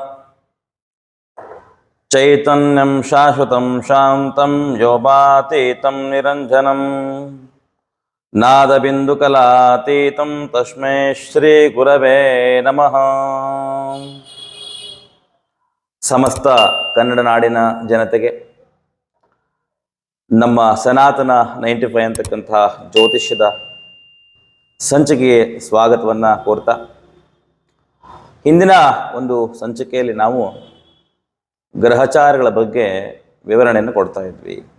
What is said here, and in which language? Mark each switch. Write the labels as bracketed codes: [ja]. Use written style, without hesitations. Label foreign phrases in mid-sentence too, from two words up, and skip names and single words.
[sa] ಚೈತನ್ಯಂ ಶಾಶ್ವತಂ ಶಾಂತಂ ಯೋಪಾತೀತಂ ನಿರಂಜನಂ ನಾದಬಿಂದುಕಲಾತೀತಂ ತಸ್ಮೈ ಶ್ರೀ ಗುರವೇ ನಮಃ. [kn] ಸಮಸ್ತ ಕನ್ನಡ ನಾಡಿನ ಜನತೆಗೆ ನಮ್ಮ ಸನಾತನ 95 ಅಂತಕ್ಕಂಥ ಜ್ಯೋತಿಷ್ಯದ ಸಂಚಿಕೆಗೆ ಸ್ವಾಗತವನ್ನು ಕೋರ್ತಾ, ಹಿಂದಿನ ಒಂದು ಸಂಚಿಕೆಯಲ್ಲಿ ನಾವು ಗ್ರಹಚಾರಗಳ ಬಗ್ಗೆ ವಿವರಣೆಯನ್ನು ಕೊಡ್ತಾ ಇದ್ವಿ.